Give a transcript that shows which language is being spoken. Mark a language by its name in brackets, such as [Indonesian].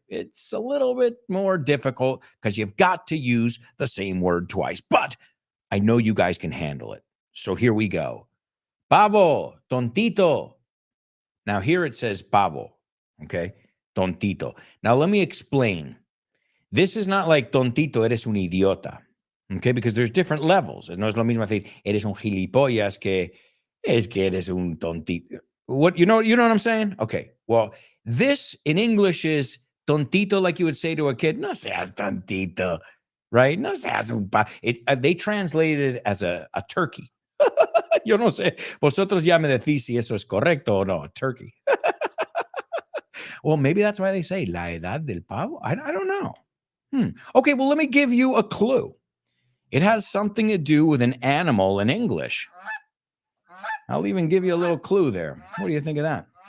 [English] It's a little bit more difficult because you've got to use the same word twice, but I know you guys can handle it. So here we go. Pavo, tontito. Now here it says pavo, okay? Tontito. Now let me explain. This is not like tontito, [Spanish] eres un idiota, [English] okay? Because there's different levels. [Spanish] No es lo mismo decir, eres un gilipollas que eres un tontito. [English] What, you know what I'm saying? Okay, well, this in English is tontito, like you would say to a kid, [Spanish] no seas tontito. [English] Right? [Spanish] No seas un [English] they translated it as a turkey. [Spanish] Yo no sé. Vosotros ya me decís si eso es correcto o no. [English] A turkey. Well, maybe that's why they say [Spanish] la edad del pavo. [English] I don't know. Okay, well, let me give you a clue. It has something to do with an animal in English. I'll even give you a little clue there. What do you think of that?